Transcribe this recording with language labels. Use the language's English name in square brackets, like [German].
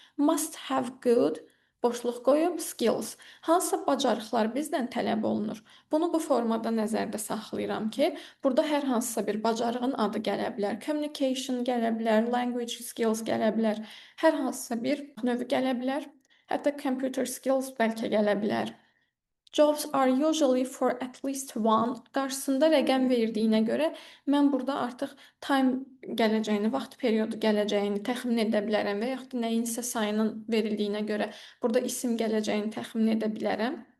[English] Must have good, [Azerbaijani] boşluq qoyub skills. Hansı bacarıqlar bizdən tələb olunur? Bunu bu formada nəzərdə saxlayıram ki, burada hər hansısa bir bacarığın adı gələ bilər. Communication gələ bilər, language skills gələ bilər, hər hansısa bir növü gələ bilər. Hətta computer skills bəlkə gələ bilər. [English] Jobs are usually for at least one. [Azerbaijani] Qarşısında rəqəm verdiyinə görə mən burada artıq time gələcəyini, vaxt periodu gələcəyini təxmin edə bilərəm və yaxud da nəyinsə sayının verildiyinə görə burada isim gələcəyini təxmin edə bilərəm.